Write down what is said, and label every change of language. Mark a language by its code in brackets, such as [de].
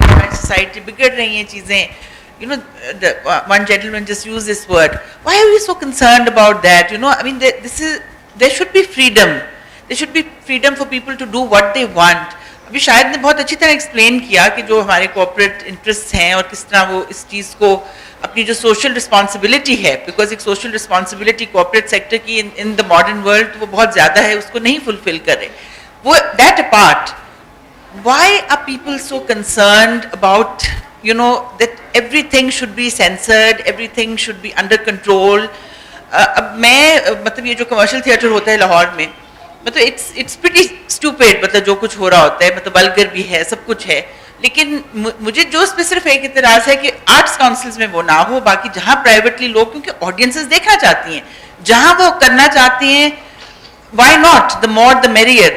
[ur] Society بگڑ رہی ہیں چیزیں. [en] You know, one gentleman just used this word. Why are we so concerned about that? You know, I mean, there should be freedom. There should be freedom for people to do what they want. [ur] ابھی شاید نے بہت اچھی طرح explain کیا کہ جو ہمارے کوآپریٹ انٹرسٹ ہیں اور کس طرح وہ اس چیز کو اپنی جو سوشل رسپانسبلٹی ہے, بیکاز ایک سوشل رسپانسبلٹی کوآپریٹ سیکٹر کی [en] in the modern world [ur] وہ بہت زیادہ ہے, اس کو نہیں فلفل کر رہے. وہ [en] That apart, why are people so concerned about, you know, that everything should be censored, everything should be under control? [ur] اب میں مطلب یہ جو کمرشل تھیٹر ہوتا ہے لاہور میں, مطلب [en] it's pretty stupid, [ur] مطلب جو کچھ ہو رہا ہوتا ہے, مطلب ولگر بھی ہے, سب کچھ ہے. لیکن مجھے جو اس پہ صرف ایک اعتراض ہے کہ آرٹس کاؤنسلز میں وہ نہ ہو. باقی جہاں پرائیویٹلی لوگ, کیونکہ آڈینسز دیکھنا چاہتی ہیں, جہاں وہ کرنا چاہتی ہیں, [en] Why not, the more the merrier.